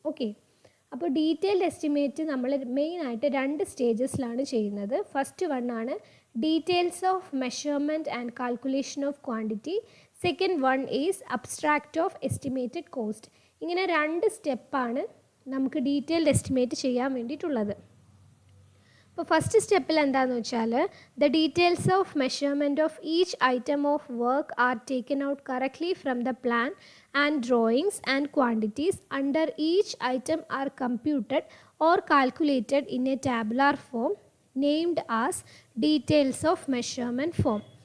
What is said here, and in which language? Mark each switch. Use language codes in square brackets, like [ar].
[ml] Okay, അപ്പോൾ detailed estimate നമ്മൾ മെയിനായിട്ട് 2 സ്റ്റേജസിലാണ് ചെയ്യുന്നത്. [en] first one [ml] ആണ് [en] details of measurement and calculation of quantity. Second one is abstract of estimated cost. [ml] ഇങ്ങനെ രണ്ട് സ്റ്റെപ്പാണ് നമുക്ക് ഡീറ്റെയിൽഡ് എസ്റ്റിമേറ്റ് ചെയ്യാൻ വേണ്ടിയിട്ടുള്ളത്. അപ്പോൾ ഫസ്റ്റ് സ്റ്റെപ്പിൽ എന്താണെന്ന് വെച്ചാൽ [en] The details of measurement of each item of work are taken out correctly from the plan and drawings and quantities under each item are computed or calculated in a tabular form named as details of measurement form.